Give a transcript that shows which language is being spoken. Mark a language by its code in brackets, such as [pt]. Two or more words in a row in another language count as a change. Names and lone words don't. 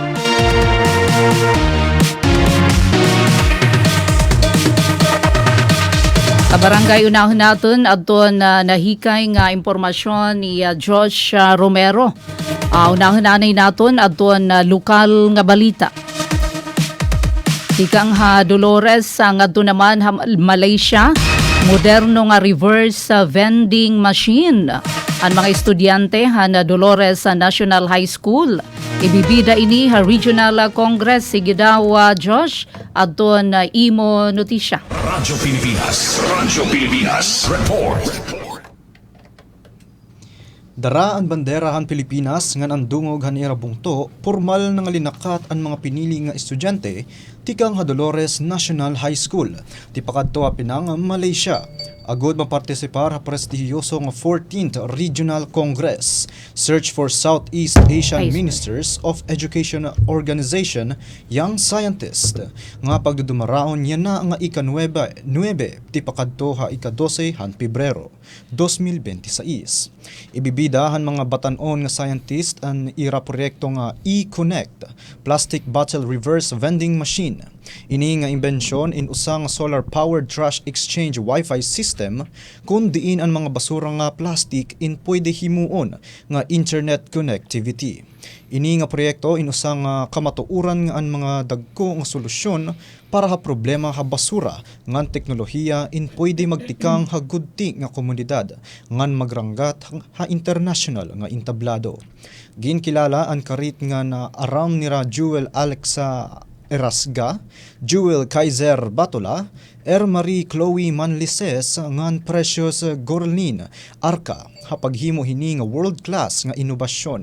[war] Kabarangay unahon naton adton nahikay nga impormasyon ni Josh Romero. Unahon nanay naton adton lokal nga balita. Tikang Dolores ang adto naman Malaysia, moderno nga [en] reverse vending machine. [war] Ang mga estudyante Dolores National High School. Ibibida ini Regional Congress Sigidawa Josh adton imo notisya. Radyo Pilipinas, report. Dara ang banderahan Pilipinas ngan ang dungog hanira bungto, formal nga linakat ang mga pinili nga estudyante tikang Dolores National High School, tipakadto pinang Malaysia. Agud mapartisipar prestigiyoso nga 14th Regional Congress, Search for Southeast Asian Ministers of Education Organization, Young Scientist, nga pagdudumaraon yan na nga ika-9, tipakadto ika-12 han Pebrero, 2026. Ibibidahan mga batanon nga scientist ang ira proyekto nga E-Connect, Plastic Bottle Reverse Vending Machine. Ini nga imbensyon in usang [en] solar-powered trash exchange Wi-Fi system [war] kung diin ang mga basura nga plastic in pwede himuon nga [en] internet connectivity. [war] Ini nga proyekto in usang kamatuuran nga ang mga dagko nga solusyon para ha problema ha basura ngan teknolohiya in pwede magtikang ha gudti nga komunidad ngan magranggat ha international nga intablado. Ginkilala ang karit nga na aram nira Jewel Alexa Erasga, Jewel Kaiser Batola, Marie Chloe Manlises ngan Precious Gorlin Arca hapaghimo hini nga [en] world class [war] nga inobasyon.